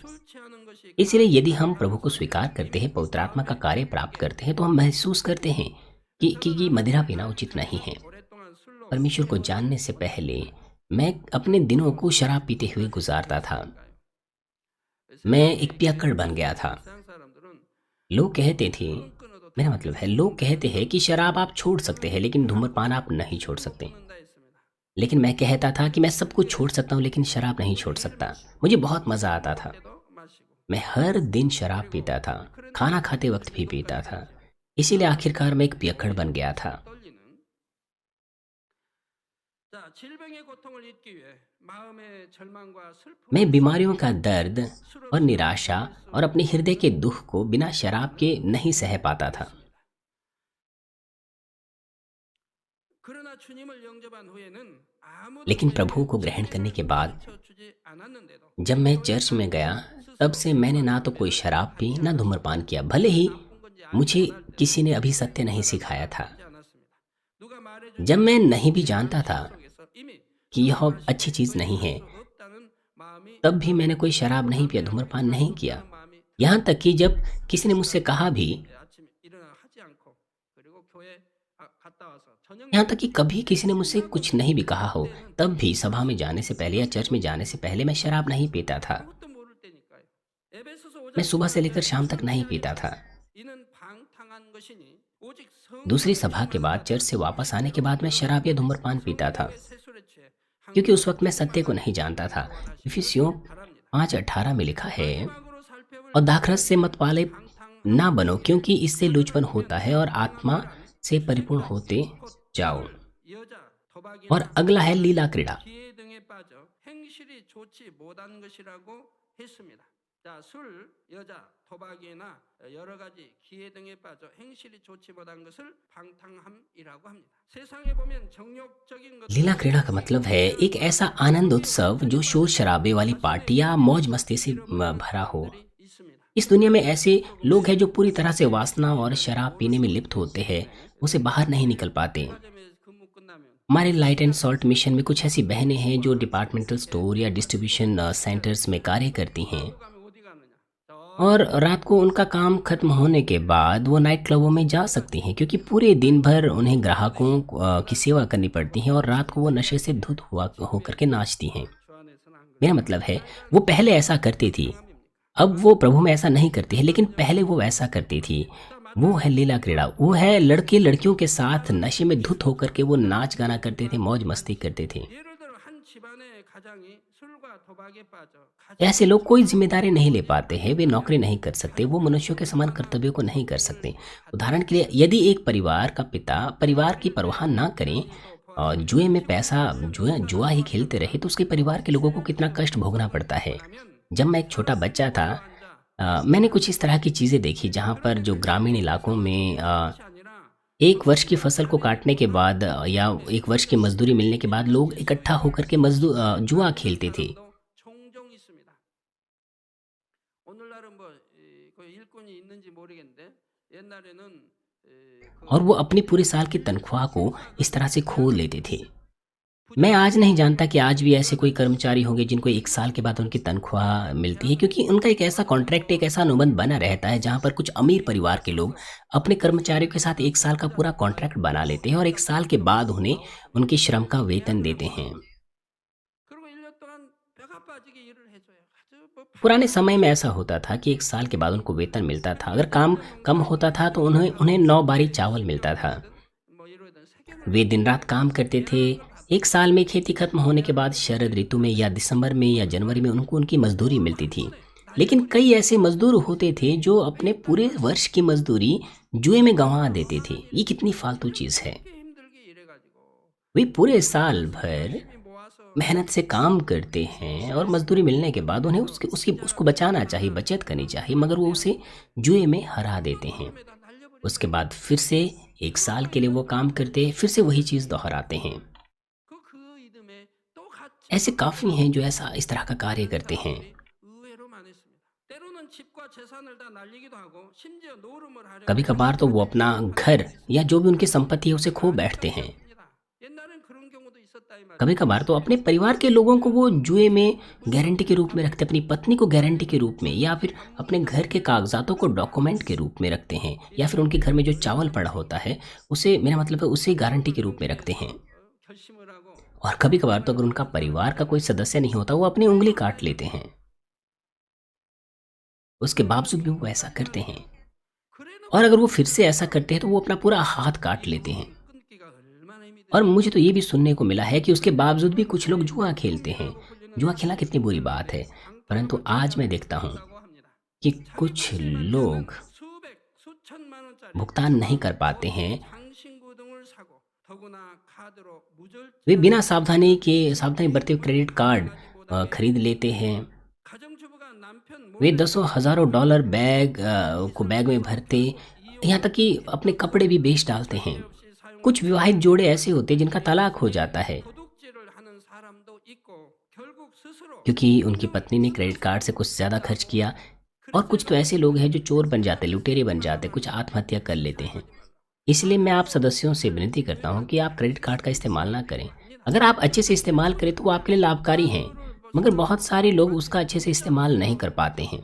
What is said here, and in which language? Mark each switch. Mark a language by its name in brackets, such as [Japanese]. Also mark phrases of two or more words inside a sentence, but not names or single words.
[Korean] 술 취하는 것이 [Hindi] इसलिए यदि हम प्रभु को स्वीकार करते हैं, पवित्र आत्मा का कार्य प्राप्त करते हैं तो हम महसूस करते हैं कि ये मदिरा पीना उचित नहीं है। [Korean] 오랫동안 술로 [Hindi] परमेश्वर को जानने से पहले मैं अपने दिनों को शराब पीते हुए गुजारता था। मैं एक पियक्कड़ बन गया था। [Korean] 세상 사람들은 [Hindi] लोग कहते थे, [Korean] 끊어도 [Hindi] मेरा मतलब है लोग कहते हैं कि शराब आप छोड़ सकते हैं लेकिन धूम्रपान आप नहीं छोड़ सकते। [Korean] 끊는다 했습니다. [Hindi] लेकिन मैं कहता था कि मैं सब कुछ छोड़ सकता हूँ लेकिन शराब नहीं छोड़ सकता। मुझे बहुत मज़ा आता था। [Korean] 때도 마시고 [Hindi] मैं हर दिन शराब पीता था, खाना खाते वक्त भी पीता था। इसीलिए आखिरकार मैं एक पियक्कड़ बन गया था। [Korean] 떨리는 자 질병의 고통을 잊기 위해 마음의 절망과 슬픔 [Hindi] मैं बीमारियों का दर्द और निराशा और अपने हृदय के दुख को बिना शराब के नहीं सह पाता था। [Korean] 그러나 주님을 영접한 후에는 아무도 [Hindi] लेकिन प्रभु को ग्रहण करने के बाद [Korean] 주지 않았는데도 [Hindi] जब मैं चर्च में गया तब से मैंने ना तो कोई शराब पी ना धूम्रपान किया, भले ही मुझे किसी ने अभी सत्य नहीं सिखाया था। [Korean] 하지 않았습니다. 누가 말해주지 [Hindi] जब मैं नहीं भी जानता था [Korean] 속에서 이미 [Hindi] कि यह अच्छी चीज़ नहीं है [Korean] 없다는 마음이 [Hindi] तब भी मैंने कोई शराब नहीं पिया, धूम्रपान नहीं किया। [Korean] 마음이 [Hindi] यहाँ तक कि जब किसी ने मुझसे कहा भी, [Korean] 아침에 일어나 하지 않고 그리고 교회 갔다 와서 저녁 [Hindi] यहाँ तक कि कभी किसी ने मुझसे कुछ नहीं भी कहा हो, तब भी सभा में जाने से पहले या चर्च में जाने से पहले मैं शराब नहीं पीता था। [Korean] 아무것도 모를 때니까요. 에베소서 5장 [Hindi] मैं सुबह से लेकर शाम तक नहीं पीता था। [Korean] 이는 방탕한 것이니 오직 성 [Hindi] दूसरी सभा के बाद चर्च से वापस आने के बाद मैं शराब या धूम्रपान पीता था, [Korean] 세술에 취해 [Hindi] क्योंकि उस वक्त मैं सत्य को नहीं जानता था। इफिसियों [Korean] 바랍니다. [Hindi] 5:18 में लिखा है, [Korean] 마지막으로 살펴볼 [Hindi] और दाखरस से मत वाले ना बनो क्योंकि इससे लुचपन होता है, और आत्मा से परिपूर्ण होते जाओ। [Korean] 여자 도박이나 [Hindi] और अगला है लीला क्रीड़ा। [Korean] 기회 등에 빠져 행실이 좋지 못한 것이라고 했습니다. 자, 술, 여자, 도박이나 여러 가지 기회 등에 빠져 행실이 좋지 못한 것을 방탕함이라고 합니다. 세상에 보면 정욕적인 것 [Hindi] लीला क्रीड़ा का मतलब है एक ऐसा आनंद उत्सव जो शोर शराबे वाली पार्टी या मौज मस्ती से भरा हो। [Korean] 있습니다. [Hindi] इस दुनिया में ऐसे लोग हैं जो पूरी तरह से वासना और शराब पीने में लिप्त होते हैं, उसे बाहर नहीं निकल पाते। [Korean] 백화점에서 근무 끝나면 [Hindi] हमारे लाइट एंड सॉल्ट मिशन में कुछ ऐसी बहनें हैं जो [English] departmental store [Hindi] या [English] distribution centers [Hindi] में कार्य करती हैं, [Korean] 가면 어디 가느냐? [Hindi] और रात को उनका काम खत्म होने के बाद वो [English] night clubs [Hindi] में जा सकती हैं, क्योंकि पूरे दिन भर उन्हें ग्राहकों की सेवा करनी पड़ती है और रात को वो नशे से धुत होकर के नाचती हैं। [Korean] 주안에서는 한 거. [Hindi] मेरा मतलब है वो पहले ऐसा करती थी, अब वो प्रभु में ऐसा नहीं करती है, लेकिन पहले वो ऐसा करती थी। वो है लीला क्रीड़ा। वो है लड़के लड़कियों के साथ नशे में धुत होकर के वो नाच गाना करते थे, मौज मस्ती करते थे। 예를 들어 한 집안의 가장이 술과 도박에 빠져 가정 ऐसे लोग कोई जिम्मेदारी नहीं ले पाते हैं, वे नौकरी नहीं कर सकते, वो मनुष्यों के समान कर्तव्यों को नहीं कर सकते। उदाहरण के लिए, यदि एक परिवार का पिता परिवार की परवाह ना करें जुए में पैसा जुआ जुआ ही खेलते रहे तो उसके परिवार के लोगों को कितना कष्ट भोगना पड़ता है। जब मैं एक छोटा बच्चा था मैंने कुछ इस तरह की चीज़ें देखी जहाँ पर जो ग्रामीण इलाकों में 1 वर्ष की फसल को काटने के बाद या 1 वर्ष की मज़दूरी मिलने के बाद लोग इकट्ठा होकर के जुआ खेलते थे। [Korean] 종종 있습니다. 오늘날은 그 일꾼이 있는지 모르겠는데 옛날에는 [Hindi] और वो अपनी पूरे साल की तनख्वाह को इस तरह से खो लेते थे। मैं आज नहीं जानता कि आज भी ऐसे कोई कर्मचारी होंगे जिनको 1 साल के बाद उनकी तनख्वाह मिलती है, क्योंकि उनका एक ऐसा कॉन्ट्रैक्ट, एक ऐसा अनुबंध बना रहता है जहाँ पर कुछ अमीर परिवार के लोग अपने कर्मचारियों के साथ 1 साल का पूरा कॉन्ट्रैक्ट बना लेते हैं और 1 साल के बाद उन्हें उनके श्रम का वेतन देते हैं। [Korean] 그리고 1년 동안 뼈가 빠지게 일을 해줘요. 아주 뭐 [Hindi] पुराने समय में ऐसा होता था कि 1 साल के बाद उनको वेतन मिलता था। अगर काम कम होता था तो उन्हें उन्हें 9 बारी चावल मिलता था। [Korean] 뭐 이러던 [Hindi] वे दिन रात काम करते थे। 1 साल में खेती खत्म होने के बाद शरद ऋतु में या दिसंबर में या जनवरी में उनको उनकी मजदूरी मिलती थी। लेकिन कई ऐसे मजदूर होते थे जो अपने पूरे वर्ष की मजदूरी जुए में गंवा देते थे। ये कितनी फालतू चीज़ है। [Korean] 되게 힘들게 일해가지고 [Hindi] वे पूरे साल भर [Korean] 열심히 모아서 [Hindi] मेहनत से काम करते हैं और मजदूरी मिलने के बाद उन्हें उसको बचाना चाहिए, बचत करनी चाहिए, मगर वो उसे जुए में हरा देते हैं। [Korean] 다 날려버리고 [Hindi] उसके बाद फिर से 1 साल के लिए वो काम करते हैं, फिर से वही चीज़ दोहराते हैं। [Korean] 그 이듬해 또 같이 [Hindi] ऐसे काफ़ी हैं जो ऐसा इस तरह का कार्य करते हैं। [Korean] 의외로 많았습니다. 때로는 집과 재산을 다 날리기도 하고 심지어 노름을 하려고 [Hindi] कभी कभार तो वो अपना घर या जो भी उनकी संपत्ति है उसे खो बैठते हैं। [Korean] 합니다. 옛날엔 그런 경우도 있었다 이 말이에요. [Hindi] कभी कभार तो अपने परिवार के लोगों को वो जुए में गारंटी के रूप में रखते, अपनी पत्नी को गारंटी के रूप में, या फिर अपने घर के कागजातों को डॉक्यूमेंट के रूप में रखते हैं, या फिर उनके घर में जो चावल पड़ा होता है उसे, मेरा मतलब है, उसे गारंटी के रूप में रखते हैं। [Korean] 결심을 하고 [Hindi] और कभी कभार तो अगर उनका परिवार का कोई सदस्य नहीं होता वो अपनी उंगली काट लेते हैं। उसके बावजूद भी वो ऐसा करते हैं। [Korean] 그래놓고 [Hindi] और अगर वो फिर से ऐसा करते हैं तो वो अपना पूरा हाथ काट लेते हैं। [Korean] 끊기가 얼마나 힘이 [Hindi] और मुझे तो ये भी सुनने को मिला है कि उसके बावजूद भी कुछ लोग जुआ खेलते हैं। जुआ खेलना कितनी बुरी बात है, परंतु आज मैं देखता हूँ [Korean] 된다고 합니다. [Hindi] कि कुछ लोग [Korean] 수백 수천만 원짜리 [Hindi] भुगतान नहीं कर पाते हैं। [Korean] 장신구 등을 사고 더구나 카드로 [Hindi] वे [Korean] 무절제 [Hindi] बिना सावधानी बरते हुए [English] credit card [Hindi] खरीद लेते हैं। [Korean] 가정주부가 남편 [Hindi] वे [Korean] 몰래 [Hindi] दसों हज़ारों डॉलर बैग में भरते, यहाँ तक कि अपने कपड़े भी बेच डालते हैं। [Korean] 없이 사용하는 [Hindi] कुछ विवाहित जोड़े ऐसे होते हैं जिनका तलाक हो जाता है [Korean] 도둑질을 하는 사람도 있고 결국 스스로 [Hindi] क्योंकि उनकी पत्नी ने [English] credit card [Hindi] से कुछ ज़्यादा खर्च किया। और कुछ तो ऐसे लोग हैं जो चोर बन जाते, लुटेरे बन जाते, कुछ आत्महत्या कर लेते हैं। इसलिए मैं आप सदस्यों से विनती करता हूं कि आप [English] credit card [Hindi] का इस्तेमाल ना करें। अगर आप अच्छे से इस्तेमाल करें तो वो आपके लिए लाभकारी हैं, मगर बहुत सारे लोग उसका अच्छे से इस्तेमाल नहीं कर पाते हैं।